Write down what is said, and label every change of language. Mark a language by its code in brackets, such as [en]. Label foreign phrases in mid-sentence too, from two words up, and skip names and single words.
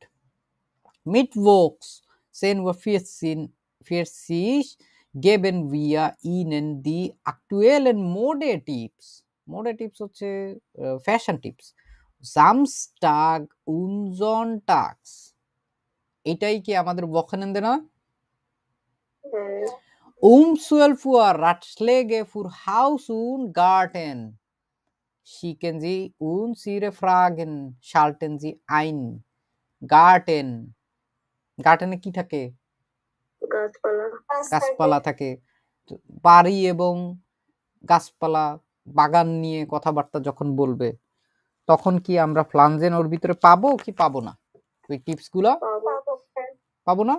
[de] Mittwochs 10:40 Uhr geben wir Ihnen die aktuellen Modetipps. Modetipps হচ্ছে Fashion Tipps. Samstag und Sonntags. [bn] এটাই কি আমাদের ওয়াখানেন্দে না? [de] Um 12 Uhr Ratschläge für Haus und Garten. Schicken Sie uns Ihre Fragen, schalten Sie ein. Garten. [bn] গার্ডেনে কি থাকে? গাছপালা থাকে। বাড়ি এবং গাছপালা বাগান নিয়ে কথাবার্তা যখন বলবে তখন কি আমরা ফ্লানজেন ওর ভিতরে পাবো কি পাবো না? ওই টিপস গুলো পাবো না?